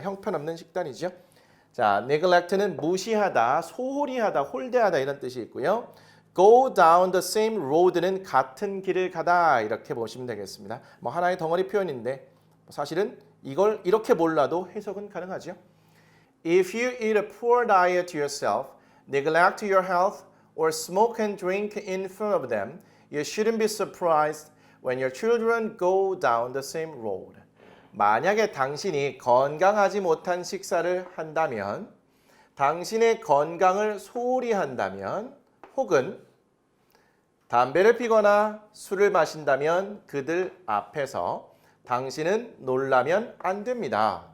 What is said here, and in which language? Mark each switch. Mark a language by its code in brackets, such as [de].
[ko] 형편없는 식단이죠. 자, neglect는 무시하다, 소홀히 하다, 홀대하다 이런 뜻이 있고요. [en] go down the same road [ko] 는 같은 길을 가다 이렇게 보시면 되겠습니다. 뭐 하나의 덩어리 표현인데 사실은 이걸 이렇게 몰라도 해석은 가능하죠. [en] If you eat a poor diet yourself, neglect your health, or smoke and drink in front of them, you shouldn't be surprised when your children go down the same road. [ko] 만약에 당신이 건강하지 못한 식사를 한다면, 당신의 건강을 소홀히 한다면, 혹은 담배를 피거나 술을 마신다면 그들 앞에서 당신은 놀라면 안 됩니다.